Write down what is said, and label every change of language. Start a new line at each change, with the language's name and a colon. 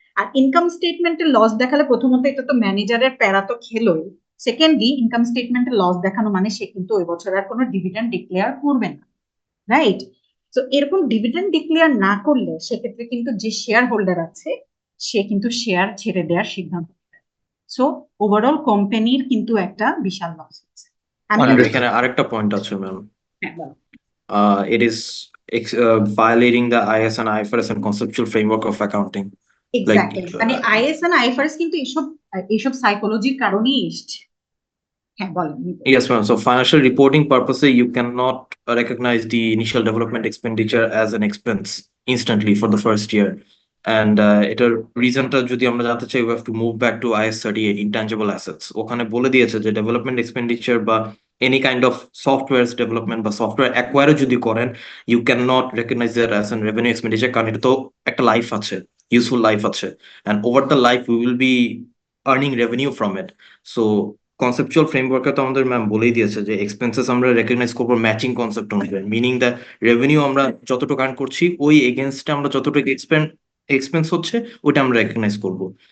Bangla: আর income স্টেটমেন্টে loss দেখালে প্রথমত এটা তো ম্যানেজারের প্যারা তো খেলোই, সেকেন্ডলি ইনকাম স্টেটমেন্টে লস দেখানো মানে সে কিন্তু ওই বছর আর কোনো ডিভিডেন্ড ডিক্লেয়ার করবে না, রাইট? তো এরকম ডিভিডেন্ড ডিক্লেয়ার না করলে সেক্ষেত্রে কিন্তু যে শেয়ার হোল্ডার আছে সে কিন্তু শেয়ার ছেড়ে দেওয়ার সিদ্ধান্ত নেবে। সো ওভারঅল কোম্পানির কিন্তু একটা বিশাল লস হচ্ছে। এখানে আরেকটা পয়েন্ট আছে ম্যাম, হ্যাঁ, বলো।
English: it is violating the IS and IFRS and conceptual framework of accounting.
Bangla: Exactly, মানে আইএস আর আইএফআরএস কিন্তু এইসব সাইকোলজির কারণেই এসছে। হ্যাঁ, বলেন।
English: Yes, ma'am. So financial reporting purposes, you cannot recognize the initial development expenditure as an expense instantly for the first year. And
Bangla: এটার রিজনটা যদি আমরা জানতে চাই,
English: we have to move back to IS 38 intangible assets.
Bangla: ওখানে বলে দিয়েছে যে development expenditure বা any kind of software development বা সফটওয়্যার অ্যাকোয়ারও যদি করেন,
English: you can not recognise that as an revenue expenditure,
Bangla: কারণ এটা তো একটা লাইফ আছে, ইউজফুল লাইফ আছে,
English: And over the life we will be earning revenue from it.
Bangla: So conceptual ফ্রেমওয়ার্কে তো আমাদের ম্যাম বলেই দিয়েছে যে এক্সপেন্সেস আমরা রেকগনাইজ করবো ম্যাচিং কনসেপ্ট অনুযায়ী, মিনিং দ্য রেভিনিউ আমরা যতটুকু আর্ন করছি ওই এগেনস্টে আমরা যতটুকু এক্সপেন্স হচ্ছে ওটা আমরা রেকগনাইজ করবো।